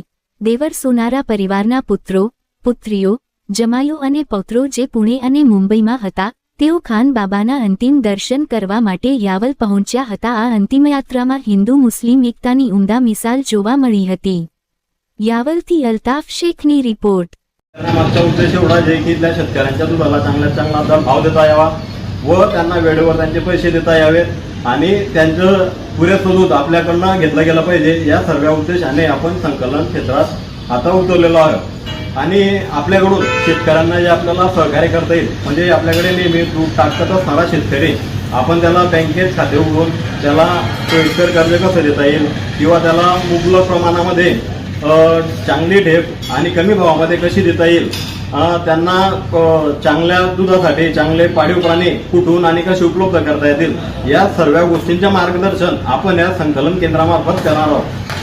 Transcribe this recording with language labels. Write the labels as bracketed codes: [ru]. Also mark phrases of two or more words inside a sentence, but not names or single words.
[gu] દેવર સોનારા પરિવારના પુત્રો, પુત્રીઓ, જમાઈઓ અને પૌત્રો જે પુણે અને મુંબઈમાં હતા, તેઓ ખાનબાબાના અંતિમ દર્શન કરવા માટે યાવલ પહોંચ્યા હતા। આ અંતિમયાત્રામાં હિન્દુ મુસ્લિમ એકતાની ઉમદા મિસાલ જોવા મળી હતી। યાવલથી અલ્તાફ શેખની રિપોર્ટ। [mr] मागचा उद्देश एवढा आहे की इथल्या शेतकऱ्यांच्या दुधाला चांगल्यात चांगला दर भाव देता यावा व त्यांना वेळेवर त्यांचे पैसे देता यावेत आणि त्यांचं पुरेसं दूध आपल्याकडनं घेतलं गेलं पाहिजे, या सर्व उद्देशाने आपण संकलन क्षेत्रात आता उतरलेलो आहोत। आणि आपल्याकडून शेतकऱ्यांना जे आपल्याला सहकार्य करता येईल, म्हणजे आपल्याकडे नेहमी दूध टाकत असणारा शेतकरी, आपण त्याला बँकेत खाते उघडून त्याला सोयीस्कर कर्ज कसं देता येईल किंवा त्याला मुबलक प्रमाणामध्ये चांगली ढेप आणि कमी भावामध्ये कशी देता येईल, त्यांना चांगल्या दुधासाठी चांगले पाळीव प्राणी कुठून आणि कसे उपलब्ध करता येतील, या सर्व गोष्टींचे मार्गदर्शन आपण या संकलन केंद्रामार्फत करणार आहोत।